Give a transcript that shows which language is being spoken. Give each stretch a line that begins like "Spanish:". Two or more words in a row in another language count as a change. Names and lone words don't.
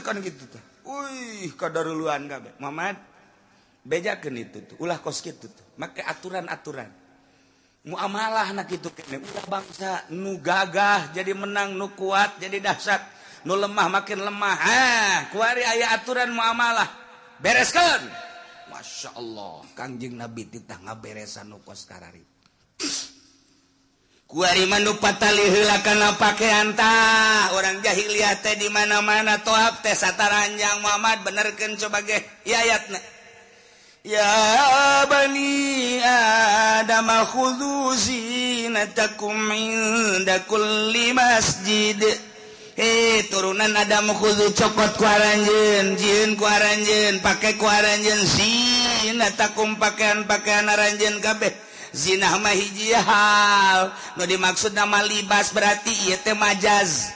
Sundanese: kan gitu teh uih kadaruluan kabeh Muhammad bejakeun itu tuh ulah kos kitu tuh make aturan-aturan muamalah nak itu kene ulah bangsa nu gagah jadi menang nu kuat jadi dahsyat nu lemah makin lemah kuari aya aturan muamalah bereskeun
Arabic: ما شاء الله
Sundanese: Kangjeng Nabi titah ngaberesan nu kos karari kuari mah nu patali heula kana pakaian tah urang jahiliyah teh di mana-mana toab teh sataranjang Muhammad benerkeun coba ge ayatna
Arabic: يا بني آدم خذوا زينتكم عند كل مسجد.
Sundanese: Turunan Adam khudhu copot ku aranjeun, jieun ku aranjeun, pake ku aranjeun zinatakum pakaian-pakaian aranjeun kabeh. Zinah mah hiji hal. Nu dimaksud nama libas berarti ieu teh majaz.